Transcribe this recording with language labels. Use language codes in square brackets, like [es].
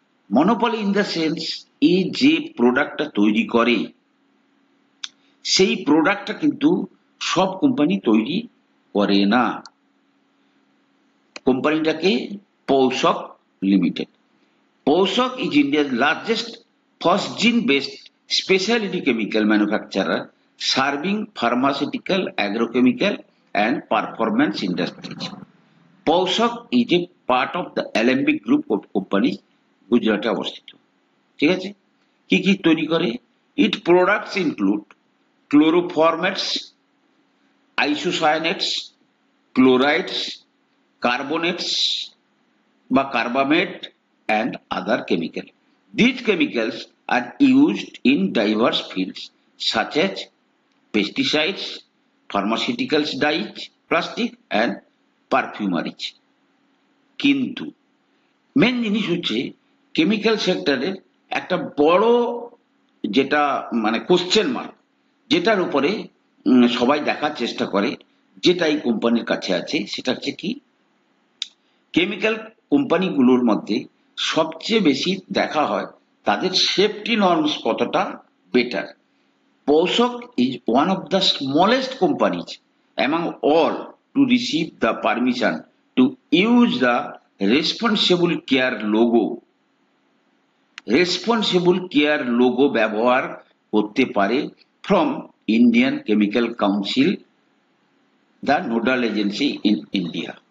[en] monopoly in the sense, [bn] এই যে প্রোডাক্টটা তৈরি করে সেই প্রোডাক্টটা কিন্তু সব কোম্পানি তৈরি করে না। [en] কোম্পানিটাকে Paushak limited. Paushak is ইন্ডিয়ার largest phosgene based specialty chemical manufacturer serving pharmaceutical, agrochemical and performance industries. Paushak is a part of the Alembic group of companies [bn] গুজরাটে অবস্থিত। ঠিক আছে, কি কি তৈরি করে? [en] Its products include chloroformates, isocyanates, chlorides, carbonates বা carbamate and other chemicals. These chemicals are used in diverse fields such as pesticides, pharmaceuticals dyes, plastic and perfumeries. [bn] কিন্তু মেন জিনিস হচ্ছে কেমিক্যাল সেক্টরের একটা বড় যেটা মানে কোশ্চেন মার্ক, যেটার উপরে সবাই দেখার চেষ্টা করে, যেটা এই কোম্পানির কাছে আছে, সেটা হচ্ছে কি, কেমিক্যাল কোম্পানিগুলোর মধ্যে সবচেয়ে বেশি দেখা হয় তাদের সেফটি নর্মস কতটা better. [en] Poshok is one of the smallest companies among all to receive the permission to use the responsible care logo. Responsible care logo [bn] ব্যবহার করতে পারে [en] from Indian Chemical Council, the nodal agency in India.